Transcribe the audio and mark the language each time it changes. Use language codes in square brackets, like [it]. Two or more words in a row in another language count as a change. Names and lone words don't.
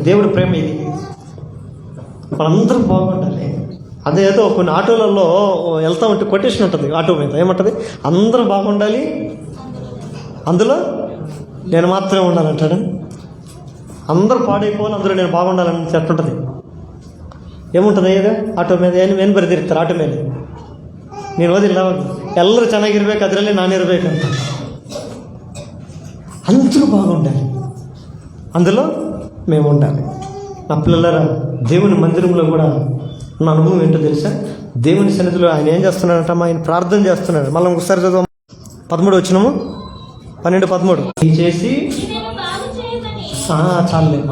[te] దేవుడి ప్రేమ ఇది, మనందరం బాగుండాలి. అదేదో కొన్ని ఆటోలలో వెళ్తా ఉంటే కొటేషన్ ఉంటుంది ఆటో మీద, ఏమంటుంది? అందరూ బాగుండాలి, అందులో నేను మాత్రమే ఉండాలంటాడు. అందరూ పాడైపోవాలి, అందులో నేను బాగుండాలని చెట్టుంటుంది. ఏముంటుంది ఏదో [kn] ಆಟೋ ಮೇಲೆ ಏನು ಬರೆದಿರ್ತಾರೆ ಆಟೋ ಮೇಲೆ, ನೀನು ಓದಿಲ್ಲ ಎಲ್ಲರೂ ಚೆನ್ನಾಗಿರ್ಬೇಕು, ಅದರಲ್ಲಿ ನಾನಿರ್ಬೇಕಂತ. [te] అందరూ బాగుండాలి, అందులో మేము ఉండాలి. నా పిల్లలరా, దేవుని మందిరంలో కూడా నా అనుభవం ఏంటో తెలుసా? దేవుని సన్నిధిలో ఆయన ఏం చేస్తున్నాడంట? ఆయన ప్రార్థన చేస్తున్నాడు. మళ్ళీ ఒకసారి చదువు, 13 వచ్చినాము, 12-13 చేసి చాలేమ్మా.